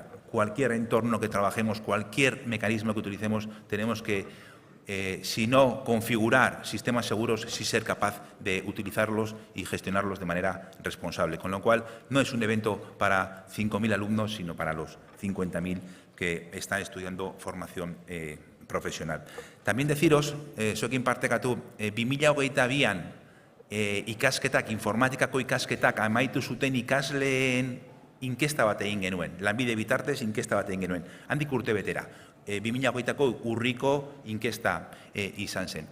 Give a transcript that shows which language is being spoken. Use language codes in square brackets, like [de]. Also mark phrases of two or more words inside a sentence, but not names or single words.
[es] Cualquier entorno que trabajemos, cualquier mecanismo que utilicemos, tenemos que, si no configurar sistemas seguros, sí ser capaz de utilizarlos y gestionarlos de manera responsable. Con lo cual, no es un evento para 5.000 alumnos, sino para los 50.000 que están estudiando formación profesional. También deciros, [eu] zuekin partekatu, 2022an ikasketak, informatikako ikasketak amaitu zuten ikasleen inkesta bat egin genuen, lanbide bitartez inkesta bat egin genuen, handik urte betera. 2022ko urriko inkesta izan zen.